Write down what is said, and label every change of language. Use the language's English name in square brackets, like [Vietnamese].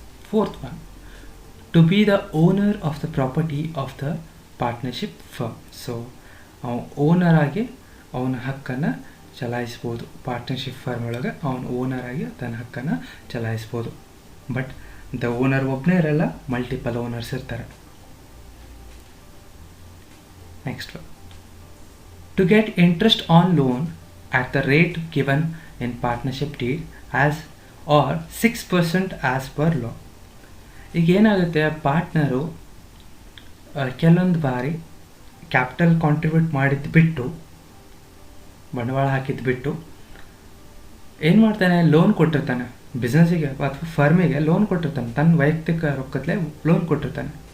[English] Fourth one, to be the owner of the property of the partnership firm. [Kannada] So owner ಆಗಿ ಅವನ ಹಕ್ಕನ್ನು ಚಲಾಯಿಸ್ಬೋದು, partnership firm ಒಳಗೆ ಅವನ owner ಆಗಿ ತನ್ನ ಹಕ್ಕನ್ನು ಚಲಾಯಿಸ್ಬೋದು. ಬಟ್ ದ ಓನರ್ ಒಬ್ಬನೇ ಇರಲ್ಲ, ಮಲ್ಟಿಪಲ್ ಓನರ್ಸ್ ಇರ್ತಾರೆ. [English] Next, to get interest on loan at the rate given in partnership deed as or 6% as per law. [Kannada] ಈಗ ಏನಾಗುತ್ತೆ, ಪಾರ್ಟ್ನರು ಕೆಲವೊಂದು ಬಾರಿ ಕ್ಯಾಪಿಟಲ್ ಕಾಂಟ್ರಿಬ್ಯೂಟ್ ಮಾಡಿದ್ದು ಬಿಟ್ಟು, ಬಂಡವಾಳ ಹಾಕಿದ್ದು ಬಿಟ್ಟು ಏನು ಮಾಡ್ತಾನೆ, ಲೋನ್ ಕೊಟ್ಟಿರ್ತಾನೆ ಬಿಸ್ನೆಸ್ಸಿಗೆ ಅಥವಾ ಫರ್ಮಿಗೆ, ಲೋನ್ ಕೊಟ್ಟಿರ್ತಾನೆ, ತನ್ನ ವೈಯಕ್ತಿಕ ರೊಕ್ಕದಲ್ಲೇ ಲೋನ್ ಕೊಟ್ಟಿರ್ತಾನೆ.